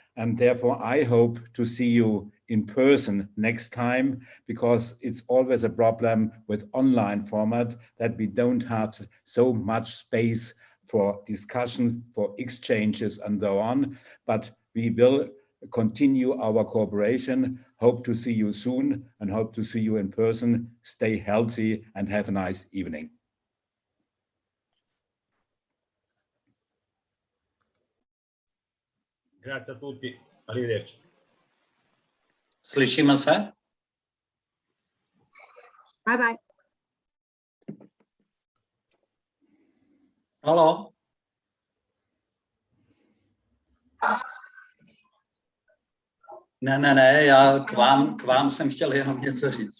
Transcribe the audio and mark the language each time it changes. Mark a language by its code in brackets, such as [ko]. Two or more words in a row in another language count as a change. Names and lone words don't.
[en] And therefore, I hope to see you in person next time, because it's always a problem with online format that we don't have so much space for discussion, for exchanges and so on. But we will continue our cooperation. Hope to see you soon and hope to see you in person. Stay healthy and have a nice evening. [it] Grazie a tutti, arrivederci. [cs] Slyšíme se? [en] Bye bye. [cs] Halo? Ne, já k vám jsem chtěl jenom něco říct.